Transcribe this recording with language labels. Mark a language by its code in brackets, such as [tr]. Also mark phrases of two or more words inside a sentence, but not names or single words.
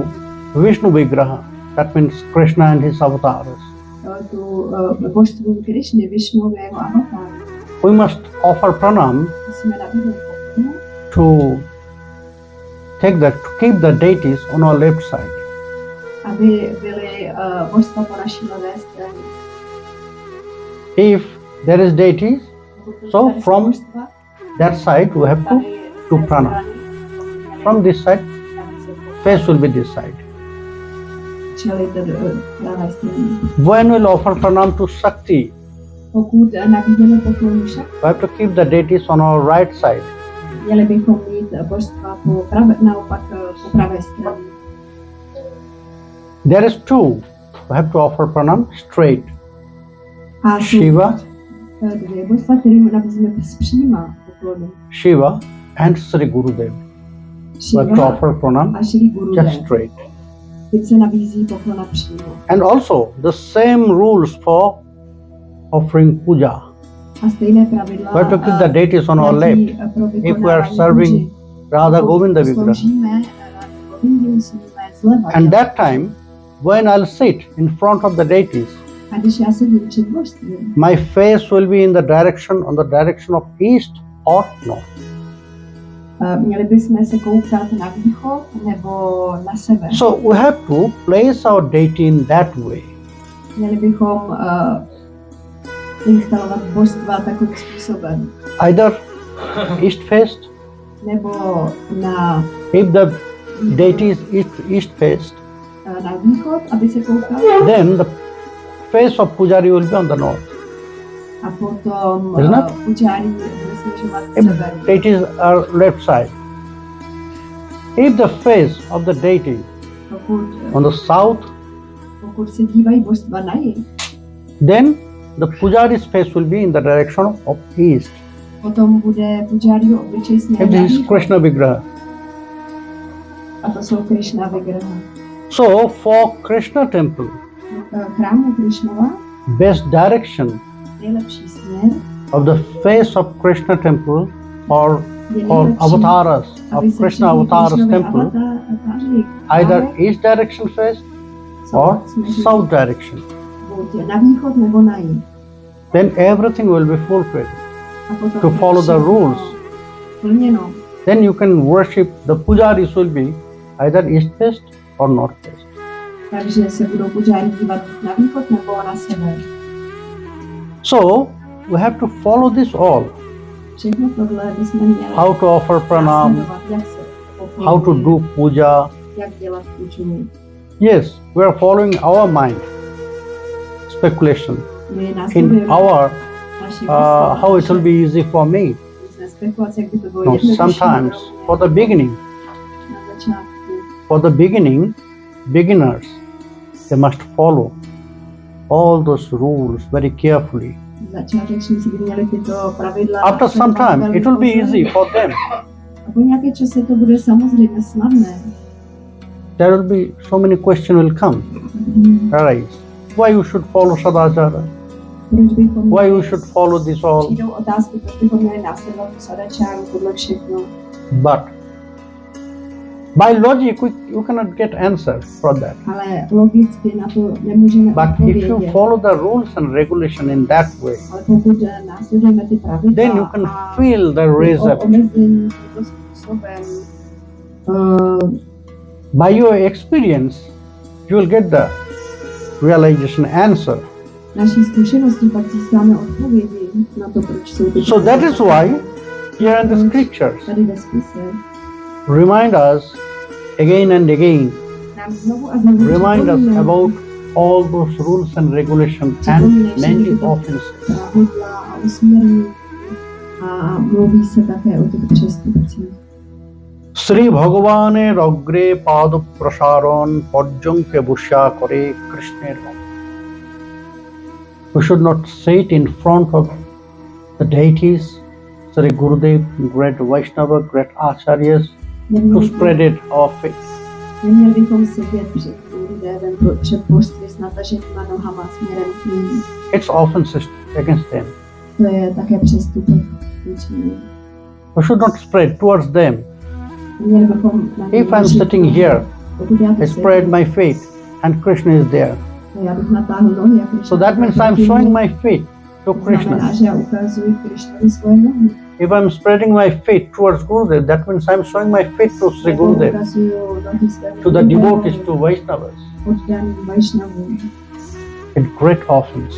[en] to Vishnu Vigraha. That means Krishna and his avatars. [cs] Tu božstvu Krišny, Višnu a jeho avatáru. [en] We must offer pranam [cs] Musíme nabídnout poklon, [en] to keep the deities on our left side. [cs] aby byly božstva po naší levé straně. [en] If there is deities, so [cs] Tady jsou [en] from [cs] božstva, [en] that side we have to [cs] tady z do té [en] prana. [cs] strany, [en] From this side, face will be this side. [cs] čili tedy pravé straně. [en] When we'll offer pranam to Shakti, [cs] Pokud nabídneme poklonu však, [en] we have to keep the deities on our right side. [cs] měli bychom mít božstva naopak po pravé straně. [en] There is two. We have to offer pranam straight. [cs] A jsou Shiva, dvě božstva, kterým nabízíme zpříma poklonu. [en] Shiva and Sri Gurudev. We have to [cs] Shiva [en] offer pranam [cs] a Shri Gurudev. [en] just straight. [cs] Teď se nabízí poklona přímo. [en] And also the same rules for offering puja. [cs] A stejné pravidla [en] We have to keep the deities on our [cs] platí [en] left. [cs] pro [en] If we are [cs] vykonávání [en] serving [cs] puji. [en] Radha [cs] Pokud [en] Govinda Vigraha. [cs] sloužíme Radhu Govindu, musíme zleva. [en] And that time, when I'll sit in front of the deities, [cs] A když já sedím před božstvím, [en] my face will be in the direction of east or north. [cs] měli bychom se koukat na východ nebo na sever. [en] So we have to place our deity in that way. [cs] Měli bychom instalovat božstva takovým způsobem. [en] Either east faced, [cs] Nebo na [en] if the deity is east faced, [cs] na východ, aby se koukal. [en] then the face of pujari will be on the north. [cs] A potom [en] Isn't it? [cs] pujári bude směřovat k [en] If [cs] severu. [en] deities are left side, if the face of the deity on the south, [cs] Pokud se dívají božstva na jih, [en] then the pujari's face will be in the direction of east. [cs] potom bude pujáriho obličej [en] If [cs] směrem na [en] this is [cs] východ. [en] Krishna Vigraha. [cs] A to jsou Krishna Vigraha. [en] So for Krishna temple, [cs] Chrámu Krishnova [en] best direction [cs] nejlepší směr [en] of the face of Krishna temple or [cs] je [en] or [cs] nejlepší, [en] avatars [cs] aby [en] of [cs] se [en] Krishna [cs] všichni [en] avatars [cs] Krishnovi [en] temple, [cs] avatáři [en] either [cs] právě [en] east direction face or [cs] směřují [en] south direction. [cs] buď na východ nebo na jih. [en] Then everything will be fulfilled. [cs] A potom [en] To follow the [cs] všechno [en] rules. [cs] Plněno. [en] Then you can worship, the pujaris will be either east faced or north faced. [cs] Takže se budou pujári dívat na východ nebo na sever. [en] So we have to follow this all. [cs] Všechno tohle bychom měli [en] how to offer pranam, [cs] následovat, jak se [en] how to [cs] pochopit, [en] do puja. [cs] jak dělat puju. [en] Yes, we are following our mind speculation [cs] My [en] in [cs] následujeme [en] our [cs] naši [en] how it will be easy for me. [cs] různé spekulace, jak by to bylo [en] No, [cs] jednodušší [en] sometimes [cs] pro mě [en] for the beginning, [cs] na začátku. [en] for the beginning, beginners, they must follow all those rules very carefully. [cs] Začátečníci by měli tyto pravidla. [en] After some time, it will be easy for them. [cs] A po nějaké čase to bude samozřejmě snadné. [en] There will be so many questions will come, arise. Why you should follow Sadachara? [cs] Proč bychom [en] Why you [cs] měli, [en] should follow this all? [cs] přijdou otázky, proč bychom měli následovat sadačáru, tohle všechno. [en] But by logic, you cannot get answer for that. [cs] Ale logicky na to nemůžeme [en] But if you [cs] odpovědět. [en] follow the rules and regulation in that way, [cs] Ale pokud následujeme ty pravidla [en] then you can [cs] a [en] feel the result. [cs] omezení tímto způsobem, [en] By your experience, you will get the realization answer. [cs] naší zkušeností pak získáme odpovědi na to, proč jsou ty [en] So that is why here in the scriptures [cs] tady ve spise [en] remind us again and again, [cs] nám znovu a znovu [en] remind us [cs] připomínají [en] about all those rules and regulations and many offenses. [cs] pravidla a usměrnění a mluví se také o těch přestupcích. [bn] শ্রী ভগবানের অগ্রে পাদু প্রসারণ পর্যঙ্কে বুশা করে কৃষ্ণের. [en] We should not sit in front of the deities, Sri Gurudev, great Vaishnava, great Acharyas, to spread it our faith. [cs] Neměli bychom sedět před Gurudevem, před božství s nataženýma nohama směrem k ním. [en] It's offenses against them. [cs] To je také přestupek vůči nim. [en] We should not spread towards them. [cs] Neměli bychom na ně [en] If I'm [cs] uložit [en] sitting [cs] nohy. [en] here, [cs] Pokud já tu [en] I spread [cs] sedím, [en] my feet and Krishna is there. [cs] a já bych natáhl nohy a Krishna [en] So that means I'm showing my feet to [cs] to znamená, [en] Krishna. [cs] že já ukazuji Krishnovi svoje nohy. [en] If I'm spreading my feet towards Gurudev, that means I'm showing my feet to Sri [cs] Jako [en] Gurudev, [cs] ukazuju nohy svému [en] to the [cs] Gurudevovi, [en] devotees, to Vaishnavas. [cs] oddaným Vaishnavům. [en] It's great offense.